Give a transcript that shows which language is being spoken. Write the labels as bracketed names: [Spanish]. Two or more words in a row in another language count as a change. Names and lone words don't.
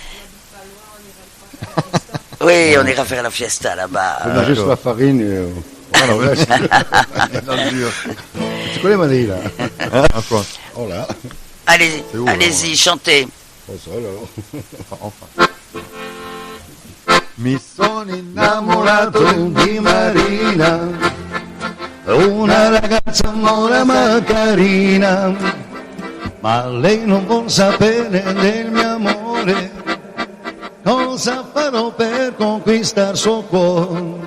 [French] Oui, on ira faire la fiesta là-bas. On a juste la farine et voilà, ouais. Dans le dur. Tu connais Madrid là? Hein, quoi. Oh là. Allez, C'est où, allez-y, chantez. Oh ça alors. Enfin. [Italian] Mi sono innamorato. Innamorato di Marina, una ragazza mora ma carina, ma lei non vuol sapere del mio amore, cosa farò per conquistar suo cuore?